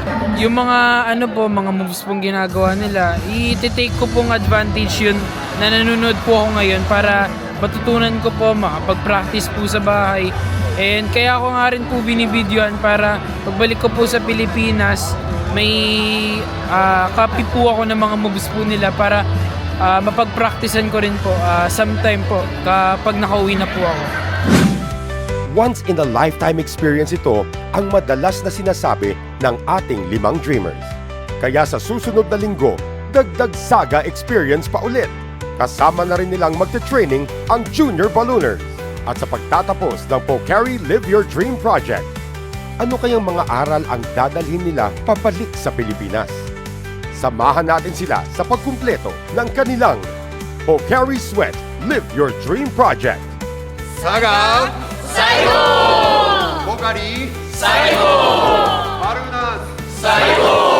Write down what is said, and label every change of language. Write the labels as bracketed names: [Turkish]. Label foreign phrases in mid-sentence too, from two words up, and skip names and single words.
[Filipino] Yung mga mga moves pong ginagawa nila, i-take ko pong advantage yun na nanonood po ako ngayon para matutunan ko po, makapag-practice po sa bahay. And kaya ako nga rin po binibidyoan para pagbalik ko po sa Pilipinas, may copy po ako ng mga moves po nila para mapag-practicean ko rin po sometime po kapag nakauwi na po ako. [English] Once in a lifetime experience [Filipino] ito ang madalas na sinasabi ng ating 5 dreamers. Kaya sa susunod na linggo, dagdag saga experience pa ulit. Kasama na rin nilang magte-training ang Junior Ballooners. At sa pagtatapos ng Pocari Live Your Dream Project, ano kayang mga aral ang dadalhin nila pabalik sa Pilipinas? Samahan natin sila sa pagkumpleto ng kanilang Pocari Sweat Live Your Dream Project. Saga! Saigo! Pocari! Saigo! Balunas! Saigo!